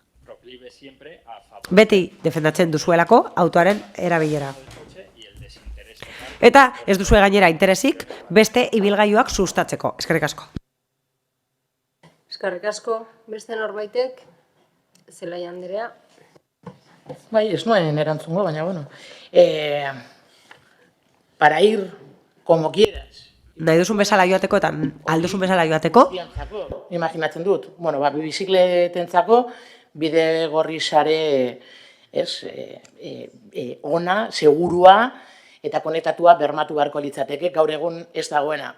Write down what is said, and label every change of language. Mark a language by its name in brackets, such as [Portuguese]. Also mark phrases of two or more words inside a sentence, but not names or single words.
[Basque] Beti defendatzen duzuelako autoaren erabilera. Eta ez duzue gainera interesik beste ibilgailuak sustatzeko. Eskerrik asko. Eskerrik asko, beste norbaitek, Zelai Andrea. Bai, ez nuen erantzungo, baina, bueno. [Spanish] Para ir como quieras. [Basque] Nahi duzun bezala joateko eta alduzun bezala joateko? Imaginatzen dut. Bueno, bizikletentzako bide gorri sare ona, segurua eta konektatua bermatu beharko litzateke, gaur egun ez dagoena.